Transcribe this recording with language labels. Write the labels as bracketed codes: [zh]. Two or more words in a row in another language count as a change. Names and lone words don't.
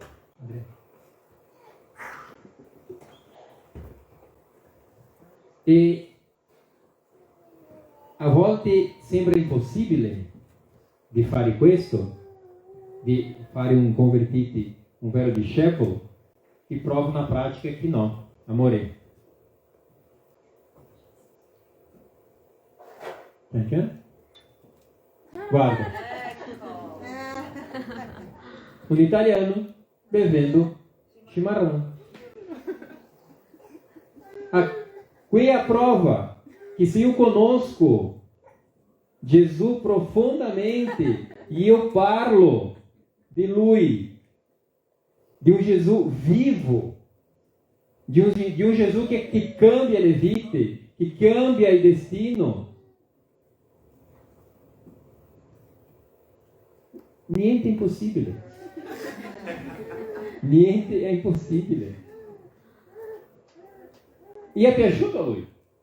[it] E a volte sembra impossibile di fare questo, di fare un convertito, un vero discepolo, e [pt] prova na prática que não. Amore. Tá entendendo? [it] Guarda. [pt] Um italiano bevendo chimarrão. Qui é a prova que se eu conosco Jesus profundamente e eu [it] parlo de Lui, [pt] de um Jesus vivo, de um Jesus que [it] cambia a vita, [pt] que cambia o destino, [it] niente è impossibile. Niente è impossibile. E è piaciuto a Lui.